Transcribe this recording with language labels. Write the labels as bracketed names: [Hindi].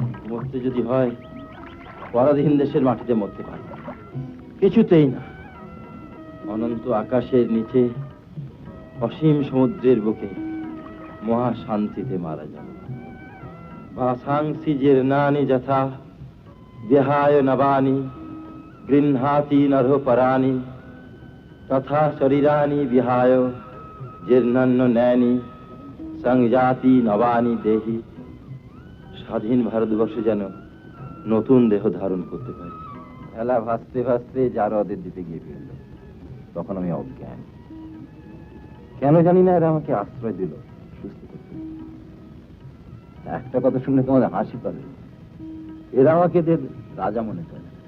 [Bangla] মরতে যদি হয় পরাধীন দেশের মাটিতে মরতে পারবো, কিছুতেই না। অনন্ত আকাশের নিচে অসীম সমুদ্রের বুকে মহা শান্তিতে মারা যাব। [Sanskrit] भासांसि जीर्णानि यथा विहाय नवानि गृह्णाति नरोपराणि तथा शरीराणि विहाय जीर्णान्य नैनि संजाति नवानि देहि। [Bangla] স্বাধীন ভারতবর্ষে যেন নতুন দেহ ধারণ করতে পারি। খেলা ভাসতে ভাসতে জারোয়াদের দ্বীপে গিয়ে ফিরল। তখন আমি অজ্ঞান, কেন জানি না এরা আমাকে আশ্রয় দিল সুস্থ করতে। একটা কথা শুনলে তোমাদের হাসি পাবে, এরা আমাকে এদের রাজা মনে করে।